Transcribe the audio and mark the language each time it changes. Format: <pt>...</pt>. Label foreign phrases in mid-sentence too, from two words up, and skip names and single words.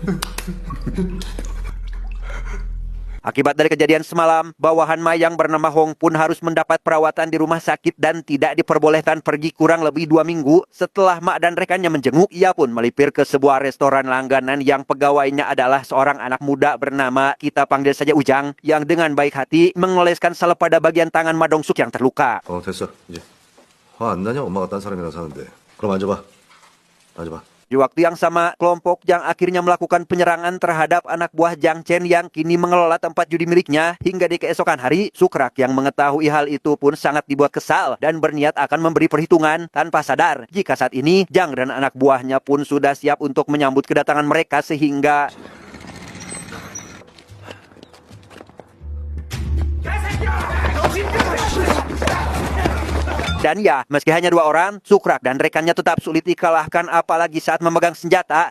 <id>Akibat dari kejadian semalam, bawahan Ma yang bernama Hong pun harus mendapat perawatan di rumah sakit dan tidak diperbolehkan pergi kurang lebih 2 minggu. Setelah Ma dan rekannya menjenguk, ia pun melipir ke sebuah restoran langganan yang pegawainya adalah seorang anak muda bernama kita panggil saja Ujang, yang dengan baik hati mengoleskan salep pada bagian tangan Ma Dong-suk yang terluka.</id> <ko>됐어. 이제 화 안 나냐? 엄마가 딴 사람이랑 사는데. 그럼 앉아봐. 앉아봐.</ko> <id>Di waktu yang sama, kelompok Jang akhirnya melakukan penyerangan terhadap anak buah Jang Chen yang kini mengelola tempat judi miliknya. Hingga di keesokan hari, Sukrak yang mengetahui hal itu pun sangat dibuat kesal dan berniat akan memberi perhitungan tanpa sadar jika saat ini Jang dan anak buahnya pun sudah siap untuk menyambut kedatangan mereka sehingga dan ya, meski hanya 2 orang, Sukrak dan rekannya tetap sulit dikalahkan apalagi saat memegang senjata.</id>